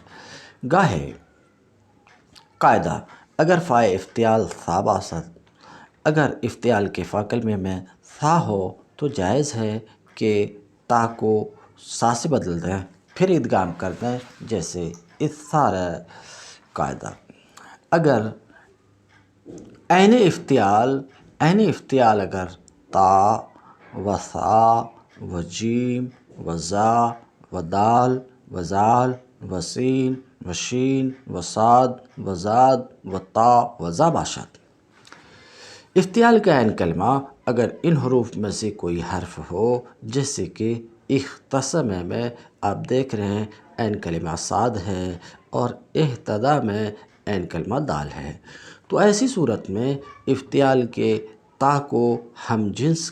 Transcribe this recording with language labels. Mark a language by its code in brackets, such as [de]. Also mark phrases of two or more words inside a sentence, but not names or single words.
[fa] گاہے قاعدہ: اگر فائے افتعال ثا باشد، [ur] اگر افتعال کے فا کلمے میں ثا ہو تو جائز ہے کہ تا کو سا سے بدل دیں پھر ادغام کر دیں جیسے اثار ہے. [fa] قاعدہ: اگر عین افتعال اگر تا و ثا و جیم و زا و دال و زال و سین و شین و صاد و زاد و تا و زا باشد، [ur] افتعال کا عین کلمہ اگر ان حروف میں سے کوئی حرف ہو، جیسے کہ اختصم میں آپ دیکھ رہے ہیں عین کلمہ صاد ہے اور اہتدا میں عین کلمہ دال ہے، تو ایسی صورت میں افتعال کے تا کو ہم جنس